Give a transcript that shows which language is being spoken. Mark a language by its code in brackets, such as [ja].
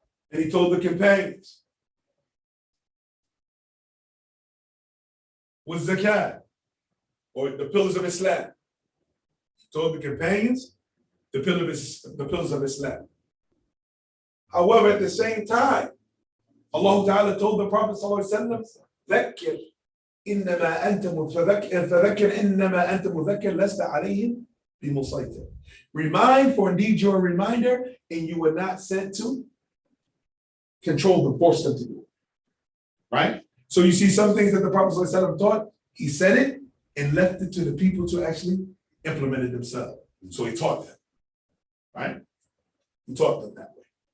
[en] And he told the companions with zakat, or the pillars of Islam. He told the companions the pillars of Islam. However, at the same time, Allah Ta'ala told the Prophet ﷺ, [ar] ذكر إنما أنت فذكر إنما أنت مذكر لست عليهم بمسيطر. [en] Remind, for indeed you are a reminder, and you were not sent to control them, force them to do it. Right? So you see some things that the Prophet ﷺ taught, he said it and left it to the people to actually implement it themselves. So he taught them. Right? He taught them that way.